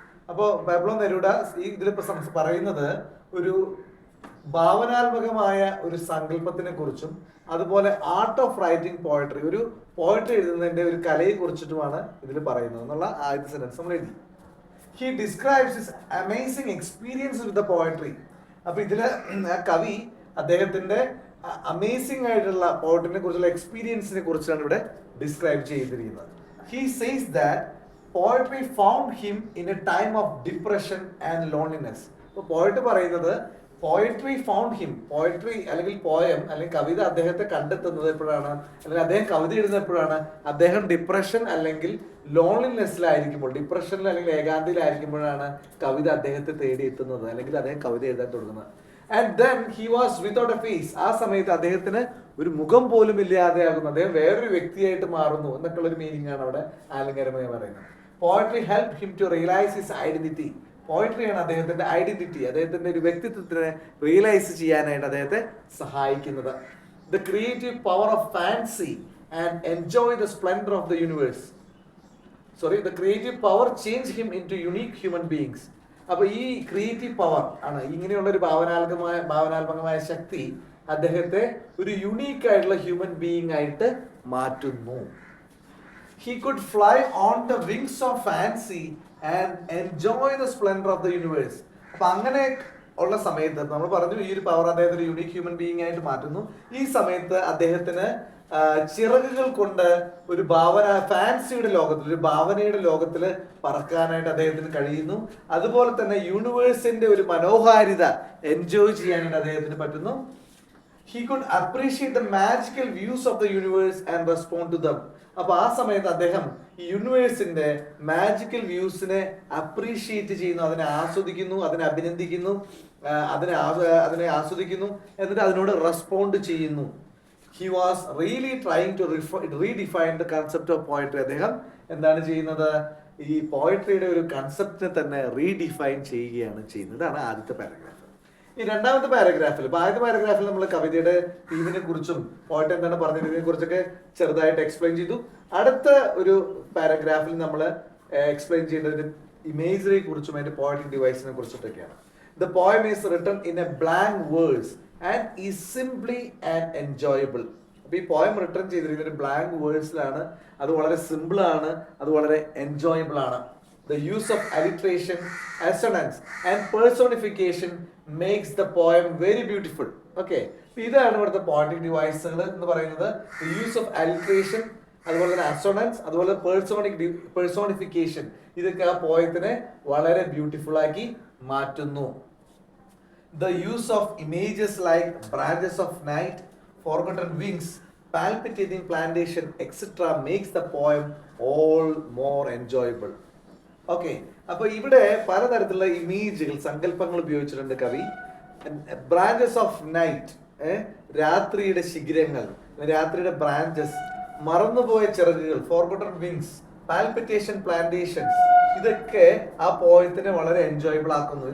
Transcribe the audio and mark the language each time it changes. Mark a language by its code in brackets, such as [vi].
[ml] അപ്പോൾ പാബ്ലോ നെരൂഡ ഇതിലിപ്പോ പറയുന്നത് ഒരു ഭാവനാത്മകമായ ഒരു സങ്കല്പത്തിനെ കുറിച്ചും അതുപോലെ [en] art of writing poetry, [ml] ഒരു പോയട്രി എഴുതുന്നതിന്റെ ഒരു കലയെ കുറിച്ചിട്ടുമാണ് ഇതിൽ പറയുന്നത് എന്നുള്ള ആദ്യത്തെ സെന്റൻസ് നമ്മൾ എഴുതി. [en] He describes his amazing experience with the poetry. [ml] അപ്പൊ ഇതില് കവി അദ്ദേഹത്തിന്റെ അമേസിംഗ് ആയിട്ടുള്ള പോയട്രിനെ കുറിച്ചുള്ള എക്സ്പീരിയൻസിനെ കുറിച്ചാണ് ഇവിടെ ഡിസ്ക്രൈബ് ചെയ്തിരിക്കുന്നത്. [en] He says that poetry found him in a time of depression and loneliness. [ml] അപ്പോൾ പോയറ്റ് പറയുന്നത് [en] poetry found him, [ml] പോയട്രി അല്ലെങ്കിൽ പോയം അല്ലെങ്കിൽ കവിത അദ്ദേഹത്തെ കണ്ടെത്തുന്നത് എപ്പോഴാണ്, അല്ലെങ്കിൽ അദ്ദേഹം കവിത എഴുതുന്നത് എപ്പോഴാണ്, അദ്ദേഹം ഡിപ്രഷൻ അല്ലെങ്കിൽ ലോൺലിനെസ്സിലായിരിക്കുമ്പോൾ, ഡിപ്രഷനിൽ അല്ലെങ്കിൽ ഏകാന്തിയിലായിരിക്കുമ്പോഴാണ് കവിത അദ്ദേഹത്തെ തേടി എത്തുന്നത്, അല്ലെങ്കിൽ അദ്ദേഹം കവിത എഴുതാൻ തുടങ്ങുന്നത്. [en] And then he was without a face. [ml] ആ സമയത്ത് അദ്ദേഹത്തിന് ഒരു മുഖം പോലും ഇല്ലാതെയാകുന്നു, അദ്ദേഹം വേറൊരു വ്യക്തിയായിട്ട് മാറുന്നു എന്നൊക്കെയുള്ള ഒരു മീനിങ് ആണ് അവിടെ ആലങ്കാരമായി പറയുന്നത്. [en] Poetry help him to realise his identity. [ml] പോയട്രിയാണ് അദ്ദേഹത്തിന്റെ ഐഡന്റിറ്റി, അദ്ദേഹത്തിന്റെ ഒരു വ്യക്തിത്വത്തിനെ റിയലൈസ് ചെയ്യാനായിട്ട് അദ്ദേഹത്തെ സഹായിക്കുന്നത്. [en] The creative power of fancy and enjoy the splendour of the universe. The creative power change him into unique human beings. [ml] അപ്പൊ ഈ creative power ആണ്, ഇങ്ങനെയുള്ള ഒരു ഭാവനാത്മകമായ ശക്തി അദ്ദേഹത്തെ ഒരു യുണീക്ക് ആയിട്ടുള്ള ഹ്യൂമൻ ബീയിങ് ആയിട്ട് മാറ്റുന്നു. [en] He could fly on the wings of fancy and enjoy the splendor of the universe. [ml] അപ്പൊ അങ്ങനെ ഉള്ള സമയത്ത് നമ്മൾ പറഞ്ഞു ഈ ഒരു പവർ അദ്ദേഹത്തെ ഒരു യുണീക് ഹ്യൂമൻ ബീയിങ് ആയിട്ട് മാറ്റുന്നു. ഈ സമയത്ത് അദ്ദേഹത്തിന് ചിറകുകൾ കൊണ്ട് ഒരു ഫാൻസിയുടെ ലോകത്തിൽ, ഒരു ഭാവനയുടെ ലോകത്തിൽ പറക്കാനായിട്ട് അദ്ദേഹത്തിന് കഴിയുന്നു. അതുപോലെ തന്നെ യൂണിവേഴ്സിന്റെ ഒരു മനോഹാരിത എൻജോയ് ചെയ്യാനായിട്ട് അദ്ദേഹത്തിന് പറ്റുന്നു. [en] He could appreciate the magical views of the universe and respond to them. [ml] അപ്പൊ ആ സമയത്ത് അദ്ദേഹം ഈ യൂണിവേഴ്സിന്റെ മാജിക്കൽ വ്യൂസിനെ അപ്രീഷിയേറ്റ് ചെയ്യുന്നു, അതിനെ ആസ്വദിക്കുന്നു, അതിനെ അഭിനന്ദിക്കുന്നു, അതിനെ ആസ്വദിക്കുന്നു, എന്നിട്ട് അതിനോട് റെസ്പോണ്ട് ചെയ്യുന്നു. [en] He was really trying to redefine the concept of poetry. [ml] അദ്ദേഹം എന്താണ് ചെയ്യുന്നത്, ഈ പോയട്രിയുടെ ഒരു കൺസെപ്റ്റിനെ തന്നെ റീഡിഫൈൻ ചെയ്യുകയാണ് ചെയ്യുന്നത്. ഇതാണ് ആദ്യത്തെ പാരഗ്രാഫ്. ഈ രണ്ടാമത്തെ പാരഗ്രാഫിൽ, ആദ്യത്തെ പാരഗ്രാഫിൽ നമ്മൾ കവിതയുടെ തീമിനെ കുറിച്ചും പോയിട്ട് എന്താണ് പറഞ്ഞതിനെ കുറിച്ചൊക്കെ ചെറുതായിട്ട് എക്സ്പ്ലെയിൻ ചെയ്തു. അടുത്ത ഒരു പാരഗ്രാഫിൽ നമ്മൾ എക്സ്പ്ലെയിൻ ചെയ്യേണ്ടതിന്റെ ഇമേജറിയെ കുറിച്ചും അതിന്റെ poetic ഡിവൈസിനെ കുറിച്ചിട്ടൊക്കെയാണ്. [en] The poem is written in a blank words and is simply and enjoyable. [ml] അപ്പൊ ഈ പോയം റിട്ടേൺ ചെയ്തിരിക്കുന്നത് ബ്ലാങ്ക് വേർഡ്സിലാണ്. അത് വളരെ സിമ്പിൾ ആണ്, അത് വളരെ എൻജോയബിൾ ആണ്. [en] The use of alliteration, assonance and personification makes the poem very beautiful. [ml] Okay, ഇതാണ് ഇവിടുത്തെ poetic devices എന്ന് പറയുന്നത്. [en] The use of alliteration, [ml] അതുപോലെ തന്നെ assonance, അതുപോലെ personification, ഇതൊക്കെ ആ പോയത്തിനെ വളരെ ബ്യൂട്ടിഫുൾ ആക്കി മാറ്റുന്നു. [en] The use of images like branches of night, forgotten wings, palpitating plantation, etc. makes the poem all more enjoyable. [ml] Okay, അപ്പൊ ഇവിടെ പലതരത്തിലുള്ള ഇമേജുകൾ, സങ്കല്പങ്ങൾ ഉപയോഗിച്ചിട്ടുണ്ട് കവി. [en] branches of night, [ml] രാത്രിയുടെ ശിഖിരങ്ങൾ, രാത്രിയുടെ ബ്രാഞ്ചസ്, മറന്നുപോയ ചിറകുകൾ, [en] forgotten wings, [ml] പാൽപിറ്റേഷൻ പ്ലാന്റേഷൻസ്, ഇതൊക്കെ ആ പോയത്തിനെ വളരെ എൻജോയബിൾ ആക്കുന്നു.